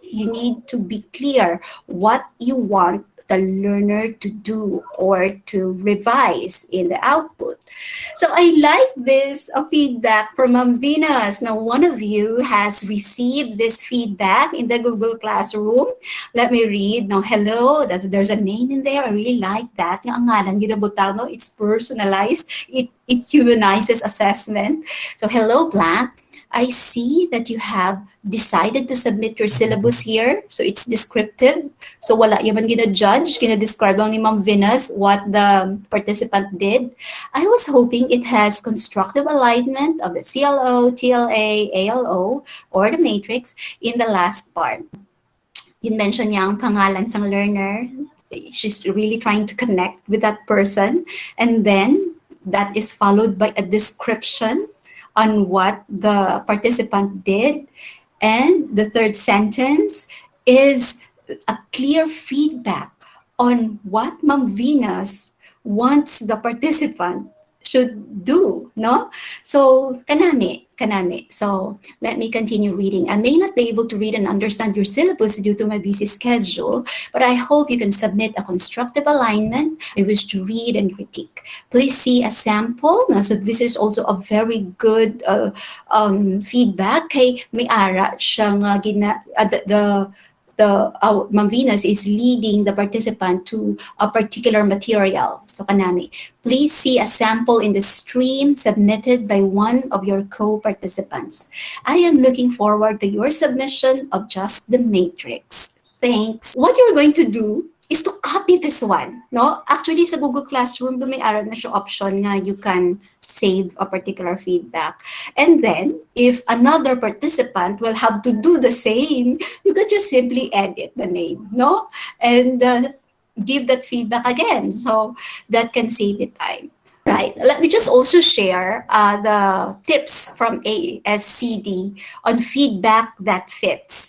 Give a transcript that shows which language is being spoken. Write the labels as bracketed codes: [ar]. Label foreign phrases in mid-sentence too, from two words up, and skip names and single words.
[en] You need to be clear what you want the learner to do or to revise in the output. So I like this feedback from Ma'am Venus. Now, one of you has received this feedback in the Google Classroom. Let me read. Now, hello, there's a name in there. I really like that. [hil] Yung ngalan ginabutang, no? [en] It's personalized. It humanizes assessment. So, hello, Blank. I see that you have decided to submit your syllabus here. So it's descriptive. So [hil] wala yaman gina-judge, gina-describe lang ni [en] Ma'am Venus what the participant did. I was hoping it has constructive alignment of the CLO, TLA, ALO, or the matrix in the last part. [hil] Yun mention niya ang pangalan sang learner. [en] She's really trying to connect with that person. And then that is followed by a description on what the participant did. And the third sentence is a clear feedback on what Ma'am Venus wants the participant should do, no? [hil] So, kanami. [en] So, let me continue reading. I may not be able to read and understand your syllabus due to my busy schedule, but I hope you can submit a constructive alignment. I wish to read and critique. Please see a sample. No? So, this is also a very good feedback. [hil] Kay may ara siyang [en] the Ma'am Venus is leading the participant to a particular material. So kanami, please see a sample in the stream submitted by one of your co-participants. I am looking forward to your submission of just the matrix. Thanks. What you're going to do is to copy this one, no? Actually, [hil] sa Google Classroom, may aral na siya option nga [en] you can save a particular feedback. And then, if another participant will have to do the same, you can just simply edit the name, no? And give that feedback again. So that can save you time. Right. Let me just also share the tips from ASCD on feedback that fits.